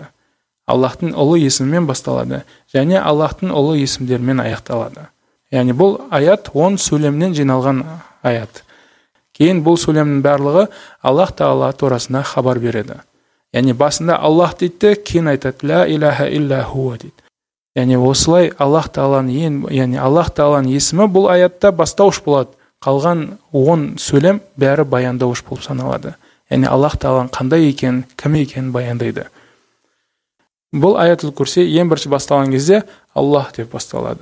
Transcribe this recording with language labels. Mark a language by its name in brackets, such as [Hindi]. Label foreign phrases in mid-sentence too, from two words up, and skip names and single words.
[Kazakh] Аллахтың ұлы есімімен басталады және Аллахтың ұлы есімдерімен аяқталады. Яғни бұл аят 10 сөйлемнен жиналған аят. Кейін бұл сөйлемнің барлығы Аллах тағала турасында хабар береді. Яғни басында Аллах дейді, кейін айтады [Arabic] لا إله إلا هو [Kazakh] дейді. Яғни осылай Аллах тағаланың есімі бұл аятта бастауыш болады. Қалған 10 сөйлем бәрі баяндауыш болып саналады. Яғни Аллах тағаланың қандай екенін, кім екенін баяндайды. Бұл аятул курси ең бірінші басталған кезде Аллах деп басталады.